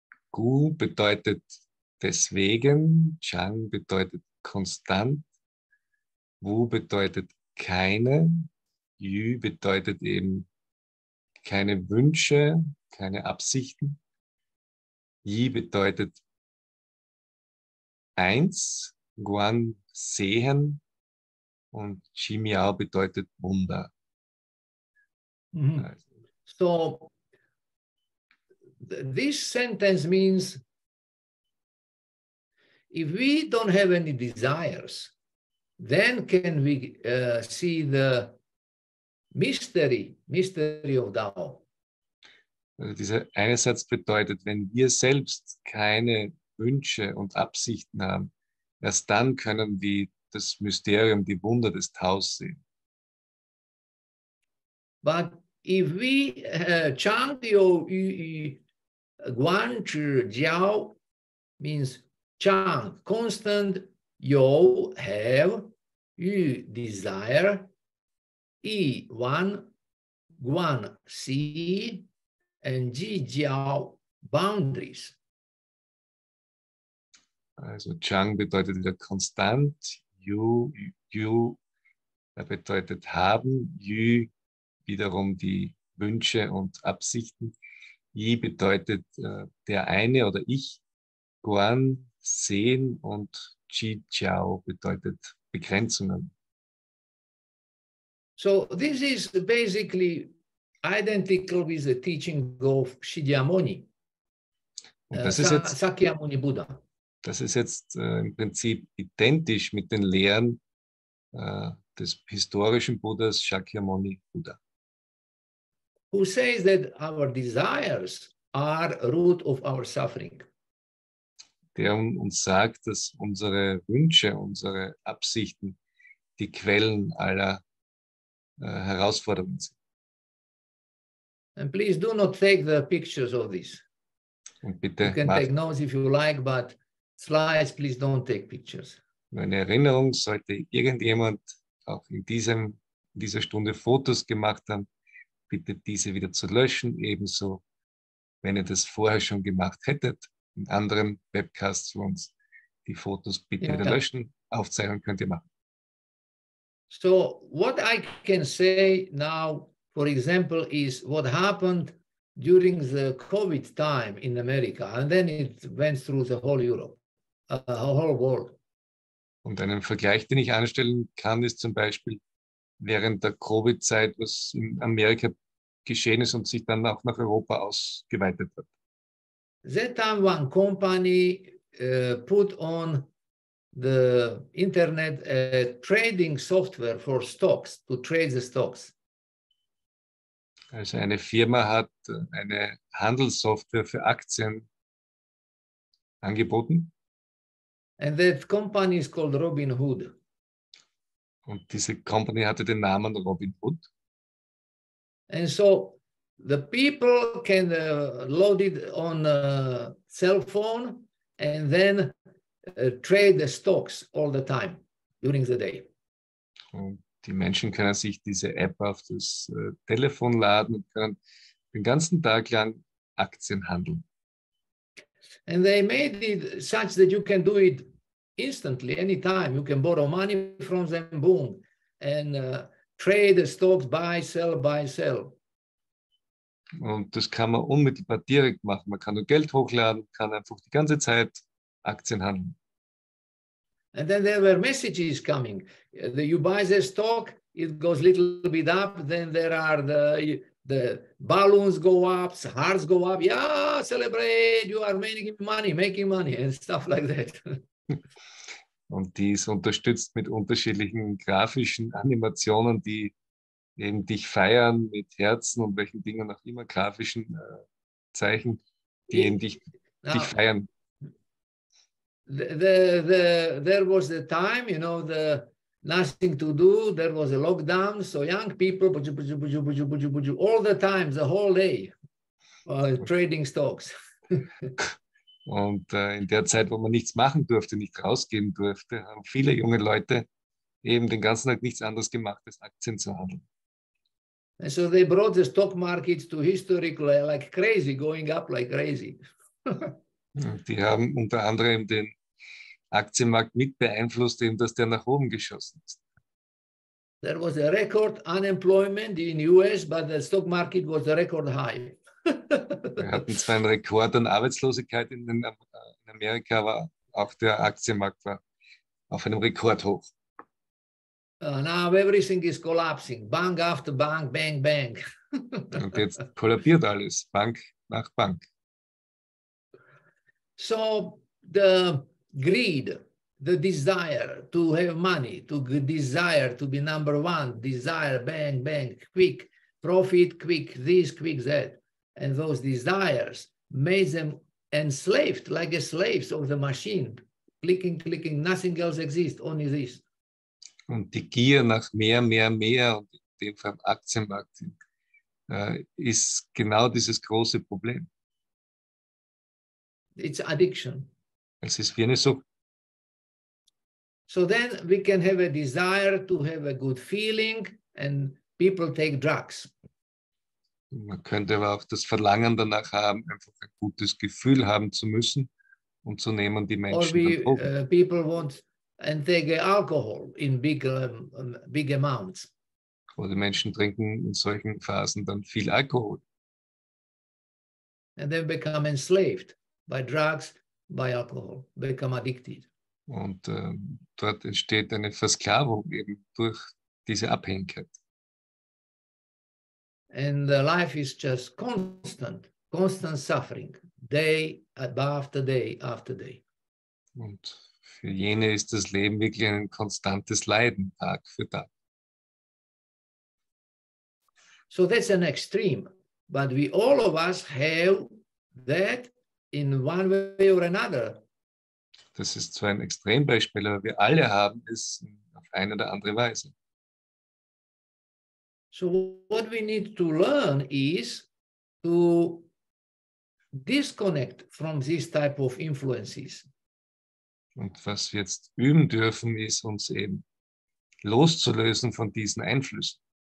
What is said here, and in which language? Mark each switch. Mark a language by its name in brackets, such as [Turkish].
[German] Gu bedeutet deswegen, Chang bedeutet konstant, Wu bedeutet keine, Yu bedeutet eben keine Wünsche, keine Absichten, Yi bedeutet eins, Guan sehen und Qi Miao bedeutet Wunder. Mm-hmm. Also, [English] So this sentence means if we don't have any desires, then can we see the mystery of Tao. [German] Also dieser eine Satz bedeutet, wenn wir selbst keine Wünsche und Absichten haben, erst dann können wir das Mysterium, die Wunder des Taos sehen. [English] But if we Chang Yu Yu Guan Zhi Jiao means Chang, constant, Yu, have, Yu, desire, I, one, Guan, see, and Ji, Jiao, boundaries. [German] Also Chang bedeutet wieder konstant, Yu bedeutet haben, Yu wiederum die Wünsche und Absichten, Yi bedeutet der eine oder ich, Guan sehen und Qi Jiao bedeutet Begrenzungen. [English] So this is basically identical with the teaching of Shakyamuni, [German] Und das ist jetzt, [English] Sakyamuni Buddha. [German] das ist jetzt im Prinzip identisch mit den Lehren des historischen Buddhas Shakyamuni Buddha, [English] who says that our desires are root of our suffering. [German] der uns sagt, dass unsere Wünsche, unsere Absichten die Quellen aller Herausforderungen sind. [English] And please do not take the pictures of this. [German] Und [English] You [German] bitte [English] can [German] macht [English] take notes if you like, but slides, please don't take pictures. [German] nur eine Erinnerung, sollte irgendjemand auch in dieser Stunde Fotos gemacht haben, bitte diese wieder zu löschen. Ebenso, wenn ihr das vorher schon gemacht hättet, in anderen Webcasts für uns, die Fotos bitte wieder löschen. Aufzeichnung könnt ihr machen. [English] So what I can say now, for example, is what happened during the COVID time in America, and then it went through the whole Europe, whole world. [German] Und einen Vergleich, den ich anstellen kann, ist zum Beispiel während der Covid-Zeit, was in Amerika geschehen ist und sich dann auch nach Europa ausgeweitet hat. [English] That time one company put on the internet trading software for stocks, to trade the stocks. [German] Also eine Firma hat eine Handelssoftware für Aktien angeboten. [English] And that company is called Robinhood. [German] Und diese Company hatte den Namen Robinhood. [English] And so the people can load it on a cell phone and then trade the stocks all the time during the day. [German] Und die Menschen können sich diese App auf das Telefon laden und können den ganzen Tag lang Aktien handeln. [English] And they made it such that you can do it instantly, anytime. You can borrow money from them, boom, and trade the stocks, buy, sell, buy, sell. [German] Und das kann man unmittelbar direkt machen. Man kann nur Geld hochladen, kann einfach die ganze Zeit Aktien handeln. [English] And then there were messages coming. You buy the stock, it goes a little bit up, then there are the balloons go up, hearts go up. Yeah, celebrate, you are making money, and stuff like that. [German] Und die ist unterstützt mit unterschiedlichen grafischen Animationen, die eben dich feiern mit Herzen und welchen Dingen auch immer, grafischen Zeichen, die eben dich feiern. [English] There was the time, you know, nothing to do. There was a lockdown, so young people, all the time, the whole day, trading stocks. [German] Und in der Zeit, wo man nichts machen durfte, nicht rausgehen durfte, haben viele junge Leute eben den ganzen Tag nichts anderes gemacht, als Aktien zu handeln. [English] And so they brought the stock markets to historical like crazy, going up like crazy. [German] Und die haben unter anderem den Aktienmarkt mit beeinflusst, eben, dass der nach oben geschossen ist. [English] There was a record unemployment in US, but the stock market was a record high. [German] Wir hatten zwar einen Rekord an Arbeitslosigkeit in Amerika, aber auch der Aktienmarkt war auf einem Rekordhoch. [English] Now everything is collapsing. Bank after bank, bang, bang. [German] Und jetzt kollabiert alles, Bank nach Bank. [English] So the greed, the desire to have money, to desire to be number one, desire, bang, bang, quick, profit, quick, this, quick, that. And those desires made them enslaved, like a slaves of the machine. Clicking, clicking, nothing else exists, only this. [German] Und die Gier nach mehr, mehr, mehr, und in dem Fall im Aktienmarkt, ist genau dieses große Problem. [English] It's addiction. [German] Es ist wie eine Sucht. [English] So then we can have a desire to have a good feeling and people take drugs. [German] Man könnte aber auch das Verlangen danach haben, einfach ein gutes Gefühl haben zu müssen, und so nehmen die Menschen dann Drogen. [English] People want and take alcohol in big amounts. [German] Oder die Menschen trinken in solchen Phasen dann viel Alkohol. [English] And then become enslaved by drugs, by alcohol, become addicted. [German] Und dort entsteht eine Versklavung eben durch diese Abhängigkeit. [English] And the life is just constant suffering, day after day after day. [German] Und für jene ist das Leben wirklich ein konstantes Leiden, Tag für Tag. [English] So that's an extreme, but we all of us have that in one way or another. [German] Das ist zwar ein Extrembeispiel, aber wir alle haben es auf eine oder andere Weise. [English] So what we need to learn is to disconnect from this type of influences. [German] Und was wir jetzt üben dürfen, ist uns eben loszulösen von diesen Einflüssen.